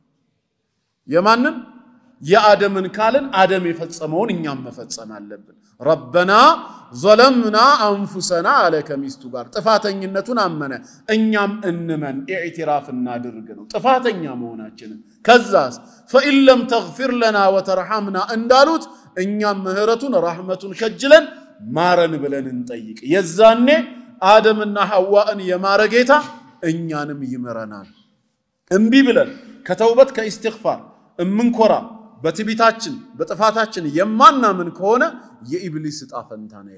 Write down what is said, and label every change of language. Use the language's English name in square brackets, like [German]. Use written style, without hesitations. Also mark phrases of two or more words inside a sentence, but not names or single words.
[Amharic] የማንን የአደምን ካልን አደም የፈጸመውን እኛም መፈጸም አለብን ረበና [Arabic] ظلمنا انفسنا على [Amharic] ከሚስቱ ጋር ጥፋተኝነቱን አመነ እኛም እንመን ኢዕትራፍ እናድርግ ነው ጥፋተኛ መሆናችንን ከዛስ [Arabic] فإن لم تغفر لنا وترحمنا [Amharic] እንዳሉት እኛም ምህረቱን ረህመቱን ከጅለን ማረን ብለን እንጠይቅ የዛኔ አደምና ሐዋን የማረጌታ እኛንም ይመረናል እንቢ ብለን ከተውበት ከኢስቲግፋር እምንኮራ በትቢታችን በጥፋታችን የማናምን ከሆነ የኢብሊስ ጣፈንታ ነው